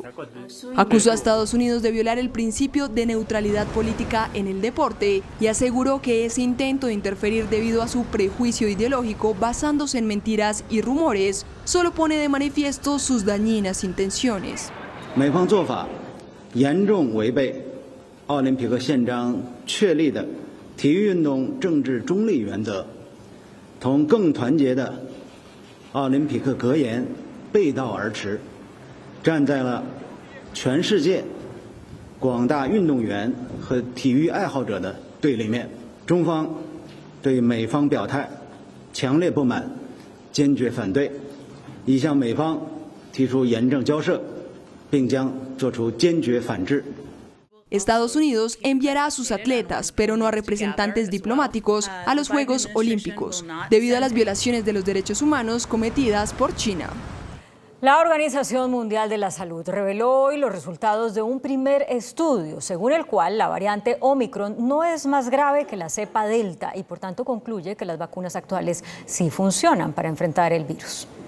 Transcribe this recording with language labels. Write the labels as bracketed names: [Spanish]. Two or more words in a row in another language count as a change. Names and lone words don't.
[Spanish] Acusó a Estados Unidos de violar el principio de neutralidad política en el deporte y aseguró que ese intento de interferir debido a su prejuicio ideológico basándose en mentiras y rumores solo pone de manifiesto sus dañinas intenciones. [Chinese] 奥林匹克宪章确立的体育运动政治中立原则，同更团结的奥林匹克格言背道而驰，站在了全世界广大运动员和体育爱好者的对立面。中方对美方表态强烈不满，坚决反对，已向美方提出严正交涉，并将作出坚决反制。 [Spanish] Estados Unidos enviará a sus atletas, pero no a representantes diplomáticos, a los Juegos Olímpicos, debido a las violaciones de los derechos humanos cometidas por China. La Organización Mundial de la Salud reveló hoy los resultados de un primer estudio, según el cual la variante Omicron no es más grave que la cepa Delta y por tanto concluye que las vacunas actuales sí funcionan para enfrentar el virus.